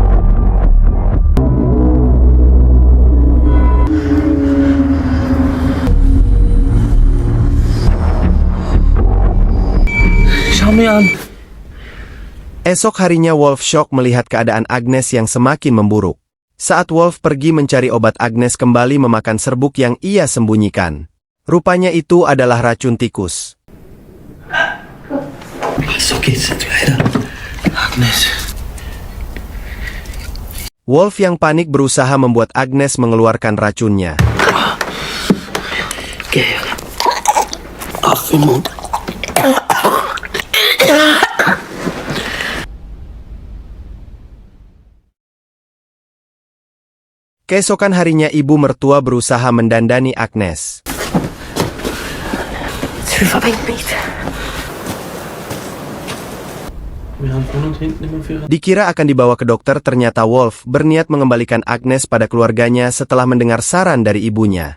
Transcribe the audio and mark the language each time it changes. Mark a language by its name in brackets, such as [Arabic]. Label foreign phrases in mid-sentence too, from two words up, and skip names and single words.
[Indonesian] Esok harinya Wolf shock melihat keadaan Agnes yang semakin memburuk. Saat Wolf pergi mencari obat, Agnes kembali memakan serbuk yang ia sembunyikan. Rupanya itu adalah racun tikus. [German] So geht's jetzt weiter. Agnes. [Indonesian] Wolf yang panik berusaha membuat Agnes mengeluarkan racunnya. [German] Geh. Auf den Mund. [Indonesian] Keesokan harinya ibu mertua berusaha mendandani Agnes. Dikira akan dibawa ke dokter, ternyata Wolf berniat mengembalikan Agnes pada keluarganya setelah mendengar saran dari ibunya.